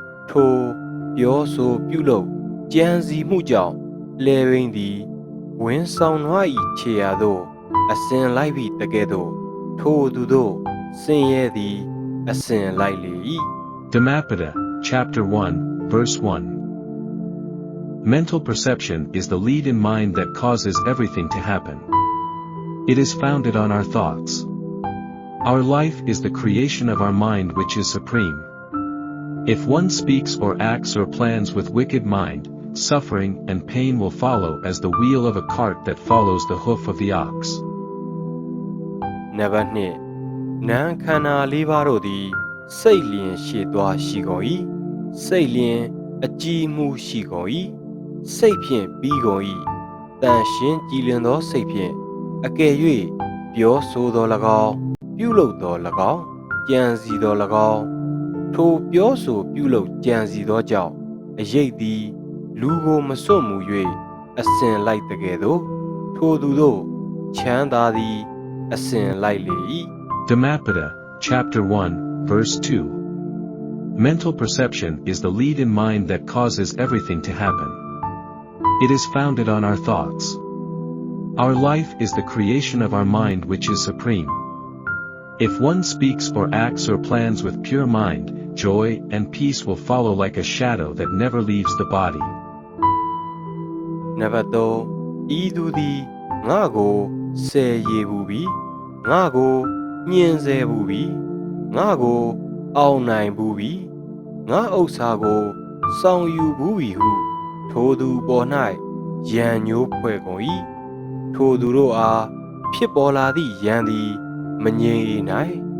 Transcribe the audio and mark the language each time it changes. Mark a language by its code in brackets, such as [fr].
[my] ထိုပြောဆိုပြုလုပ်ကြံစီမှုကြောင့်လဲရင်းသည်ဝင်းဆောင်နွား၏ခြေရာသို့အစဉ်လိုက်ပြီးတကဲ့သို့ထိုသူတို့ဆင်းရဲသည်အစဉ်လိုက်လေ၏ [en] Dhammapada, Chapter 1, Verse 1. Mental perception is the lead in mind that causes everything to happen. It is founded on our thoughts. Our life is the creation of our mind which is supreme. If one speaks or acts or plans with wicked mind, suffering and pain will follow as the wheel of a cart that follows the hoof of the ox. [my] နံပါတ်2နာမ်ခန္ဓာ၄ပါးတို့သည်စိတ်လျင်ရှေ့သွားရှိကုန်၏စိတ်လျင်အကြည်မှုရှိကုန်၏စိတ်ဖြင့်ပြီးကုန်၏တန်ရှင်းကြည်လင်သောစိတ်ဖြင့်အကယ်၍ပြောဆိုသော၎င်းပြုလုပ်သော၎င်းကြံစီသော၎င်း ထိုပြောဆိုပြုလုပ်ကြံစီသောကြောင့်အရေးသည်လူကိုမစွန့်မူ၍အစဉ်လိုက်တကယ်သို့ထိုသူတို့ချမ်းသာသည်အစဉ်လိုက်လေ၏ Dhammapada, Chapter 1, Verse 2. Mental perception is the lead in mind that causes everything to happen. It is founded on our thoughts. Our life is the creation of our mind which is supreme. If one speaks or acts or plans with pure mind, joy and peace will follow like a shadow that never leaves the body. နံပါတ်3ဤသူသည်ငါကိုဆယ်ရည်ပူပြီးငါကိုညှင်းဆဲပူပြီးငါကိုအောင်နိုင်ပူပြီးငါဥစ္စာကိုဆောင်ယူပူပြီးဟုထိုသူပေါ်၌ရန်ညိုးဖွဲ့ကုန်၏ထိုသူတို့အားဖြစ်ပေါ်လာသည့်ရန်သည်မငြိမ်၏နိုင်